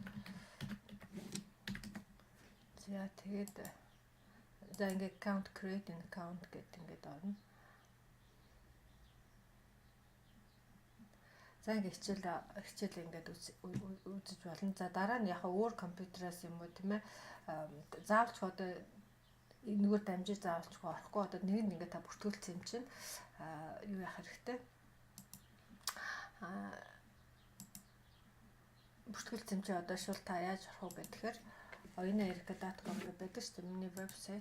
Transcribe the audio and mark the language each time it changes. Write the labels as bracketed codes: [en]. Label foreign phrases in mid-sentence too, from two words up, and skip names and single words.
[mn] За тэгээд за ингээд [en] account create an account [mn] гэдэг ингээд орно. За ингээд хичээл ингээд үзэж болно. За дараа нь яг өөр компьютераас юм уу тийм ээ заавалч одоо энэгээр дамжиж заавалч орохгүй одоо нэг нь ингээд та бүртгүүлсэн юм чинь юу яах хэрэгтэй бүртгүүлсэн чинь одоо шууд та яаж орох вэ гэхээр oinaerica.com гэдэг чинь миний вебсайт.